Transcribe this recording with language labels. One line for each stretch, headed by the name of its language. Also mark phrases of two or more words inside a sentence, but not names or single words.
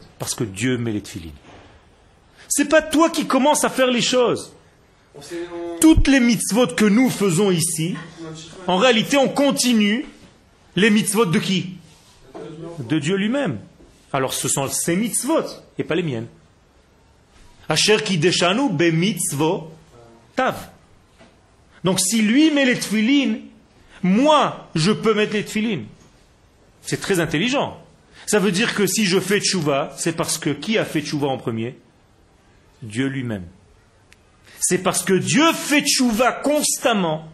French: Parce que Dieu met les tefilines. C'est pas toi qui commences à faire les choses. Toutes les mitzvot que nous faisons ici, en réalité, on continue les mitzvot de qui? De Dieu lui-même. Alors ce sont ses mitzvot et pas les miennes.
Hebrew: אשר קדשנו במצוותיו.
French: Donc si lui met les tefilines, moi je peux mettre les tefilines. C'est très intelligent. Ça veut dire que si je fais tchouva, c'est parce que qui a fait tchouva en premier? Dieu lui-même. C'est parce que Dieu fait tchouva constamment.